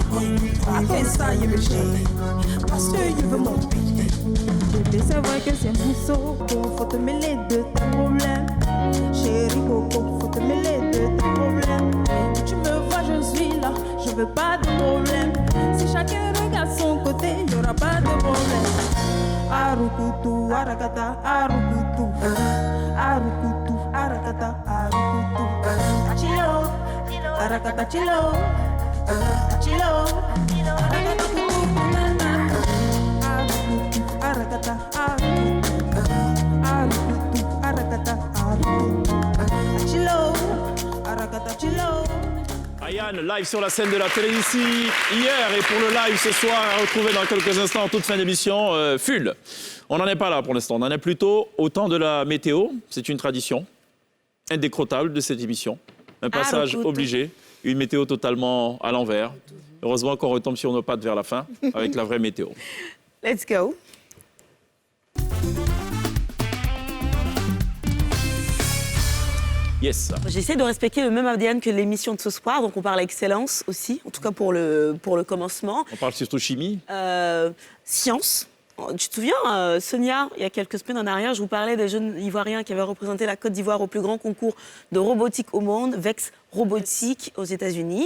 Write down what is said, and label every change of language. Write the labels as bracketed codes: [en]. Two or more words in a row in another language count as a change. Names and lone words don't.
[fr] Après ça, il me gêne parce qu'il veut mon pays. Bébé, c'est vrai que c'est mousseau, faut te mêler de tes problèmes. Chérie Coco, faut te mêler de tes problèmes. Tu me vois, je suis là, je veux pas de problème. Si chacun regarde son côté, il n'y aura pas de problème. Arukutu, arakata, arukutu. Arukutu, arakata, arukutu. Chilo, arakata, chilo. Chilo, arakata, kukunana. Arukutu, arakata, arukutu. Arukutu, arakata, arukutu. Chilo, arakata, chilo. Ayane, live sur la scène de la télé ici, hier et pour le live ce soir, à retrouver dans quelques instants en toute fin d'émission, Full. On n'en est pas là pour l'instant, on en est plutôt au temps de la météo. C'est une tradition indécrottable de cette émission. Un passage obligé, une météo totalement à l'envers. Heureusement qu'on retombe sur nos pattes vers la fin avec la vraie météo. [en] Let's go. [fr] Yes. J'essaie de respecter le même ADN que l'émission de ce soir, donc on parle excellence aussi, en tout cas pour le commencement. On parle surtout chimie. Science. Tu te souviens, Sonia, il y a quelques semaines en arrière, je vous parlais des jeunes Ivoiriens qui avaient représenté la Côte d'Ivoire au plus grand concours de robotique au monde, VEX Robotique aux États-Unis.